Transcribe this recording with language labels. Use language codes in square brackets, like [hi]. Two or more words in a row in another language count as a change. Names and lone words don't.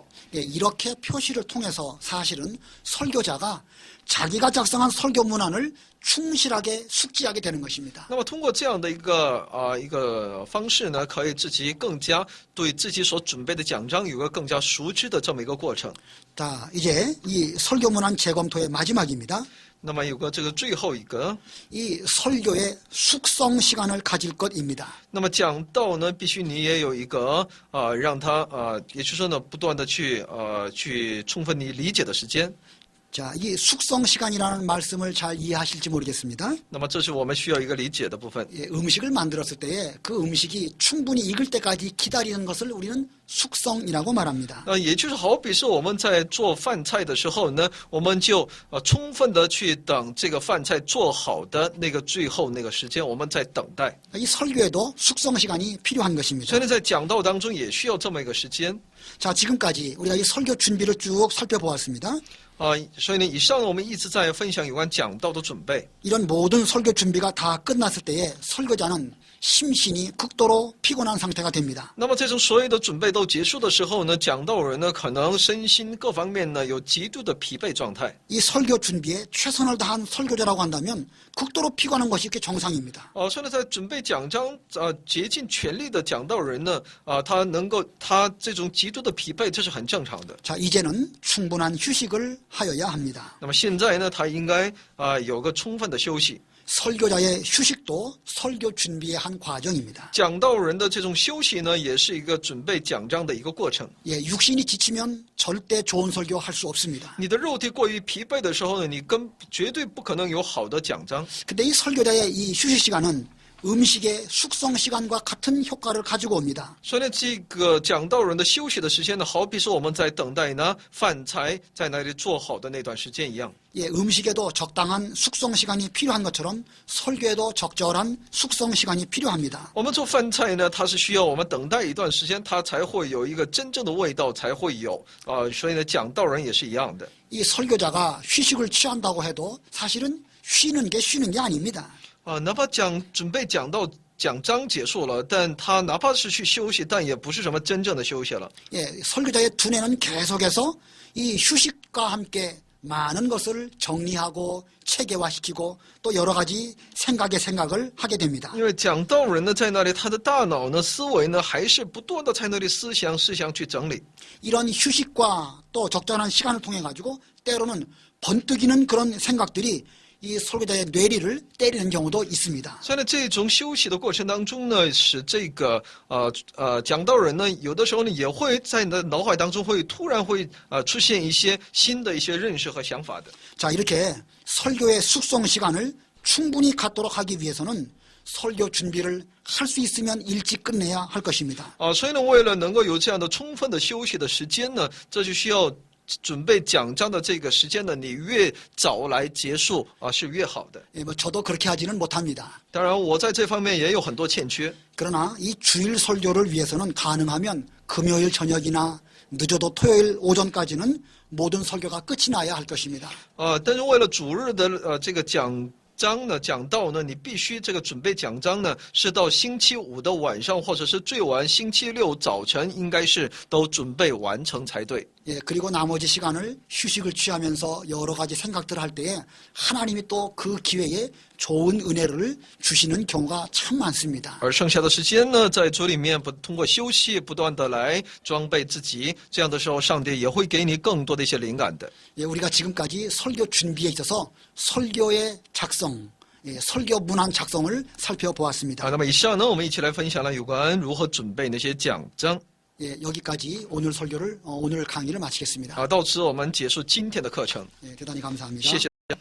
[ko] 예, 이렇게 표시를 통해서 사실은 설교자가 자기가 작성한 설교 문안을 충실하게 숙지하게 되는 것입니다. [zh] 那么通过这样的一个方式呢，可以自己更加对自己所准备的讲章有个更加熟知的这么一个过程。 [ko] 자, 이제 이 설교 문안 재검토의 마지막입니다. [zh] 那么有个这个最后一个， [ko] 이 설교의 숙성 시간을 가질 것입니다. [zh] 那么讲道呢，必须你也有一个让他也就是说呢，不断的去充分你理解的时间。 [ko] 자, 이 숙성 시간이라는 말씀을 잘 이해하실지 모르겠습니다. [zh] 那么这是我们需要一个理解的部分。 [ko] 예, 음식을 만들었을 때에 그 음식이 충분히 익을 때까지 기다리는 것을 우리는 숙성이라고 말합니다. [zh] 也就是好比是我们在做饭菜的时候呢，我们就充分的去等这个饭菜做好的那个最后那个时间，我们在等待。 [ko] 이 설교에도 숙성 시간이 필요한 것입니다. [zh] 所以呢，在讲道当中也需要这么一个时间。 [ko] 자, 지금까지 우리가 이 설교 준비를 쭉 살펴보았습니다. [zh] 所以呢，以上呢，我们一直在分享有关讲道的准备。 [ko] 이런 모든 설교 준비가 다 끝났을 때에 설교자는 심신이 극도로 피곤한 상태가 됩니다. [zh] 那么这种所有的准备都结束的时候呢，讲道人呢，可能身心各方面呢有极度的疲惫状态。 [ko] 이 설교 준비에 최선을 다한 설교자라고 한다면 극도로 피곤한 것이 이게 정상입니다. [zh] 所以呢，在准备讲章竭尽全力的讲道人呢，他这种极度的疲惫，这是很正常的。 [ko] 자, 이제는 충분한 휴식을 하여야 합니다. [zh] 那么现在呢，他应该有个充分的休息。 [ko] 설교자의 휴식도 설교 준비의 한 과정입니다. [zh] 讲道人的这种休息呢，也是一个准备讲章的一个过程。 [ko] 예, 육신이 지치면 절대 좋은 설교 할 수 없습니다. [zh] 你的肉体过于疲惫的时候呢，你绝对不可能有好的讲章。 [ko] 근데 이 설교자의 이 휴식 시간은 음식의 숙성 시간과 같은 효과를 가지고 옵니다. [zh] 所以呢，这个讲道人的休息的时间呢，好比是我们在等待呢饭菜在那里做好的那段时间一样。 [ko] 예, 음식에도 적당한 숙성 시간이 필요한 것처럼 설교에도 적절한 숙성 시간이 필요합니다. [zh] 我们做饭菜呢，它是需要我们等待一段时间，它才会有一个真正的味道，才会有所以呢，讲道人也是一样的。 [ko] 이 설교자가 휴식을 취한다고 해도 사실은 쉬는 게 아닙니다. [zh] 哪怕准备讲到讲章结束了，但他哪怕是去休息，但也不是什么真正的休息了。 [ko] 예, 설교자의 두뇌는 계속해서 이 휴식과 함께 많은 것을 정리하고 체계화시키고 또 여러 가지 생각을 하게 됩니다. [zh] 因为讲道人呢，在那里他的大脑呢、思维呢，还是不断的在那里思想去整理。 [ko] 이런 휴식과 또 적절한 시간을 통해 가지고 때로는 번뜩이는 그런 생각들이 이 설교자의 뇌리를 때리는 경우도 있습니다. [zh] 所以呢，这种休息的过程当中呢，使这个讲道人呢，有的时候呢，也会在你的脑海当中会突然会出现一些新的一些认识和想法的。 [ko] 자, 이렇게 설교의 숙성 시간을 충분히 갖도록 하기 위해서는 설교 준비를 할 수 있으면 일찍 끝내야 할 것입니다. [zh] 所以呢，为了能够有这样的充分的休息的时间呢，这就需要准备讲章的这个时间呢，你越早来结束是越好的。 [ko] 뭐 저도 그렇게 하지는 못합니다. [zh] 当然，我在这方面也有很多欠缺。 [ko] 그러나 이 주일 설교를 위해서는 가능하면 금요일 저녁이나 늦어도 토요일 오전까지는 모든 설교가 끝이 나야 할 것입니다. [zh] 但是为了主日的这个讲章呢，讲道呢，你必须这个准备讲章呢，是到星期五的晚上，或者是最晚星期六早晨，应该是都准备完成才对。 [ko] 예, 그리고 나머지 시간을 휴식을 취하면서 여러 가지 생각들을 할 때에 하나님이 또 그 기회에 좋은 은혜를 주시는 경우가 참 많습니다. [zh] 而剩下的时间呢，在主里面通过休息，不断的来装备自己，这样的时候，上帝也会给你更多的一些灵感的。 [ko] 예, 우리가 지금까지 설교 준비에 있어서 설교의 작성, 예, 설교 문안 작성을 살펴보았습니다. [zh] 那么以上呢，我们一起来分享了有关如何准备那些讲章。 [ko] 예, 여기까지 오늘 설교를 오늘 강의를 마치겠습니다. [zh] 到此我们结束今天的课程。 [ko] 예, 대단히 감사합니다. [zh] 谢谢。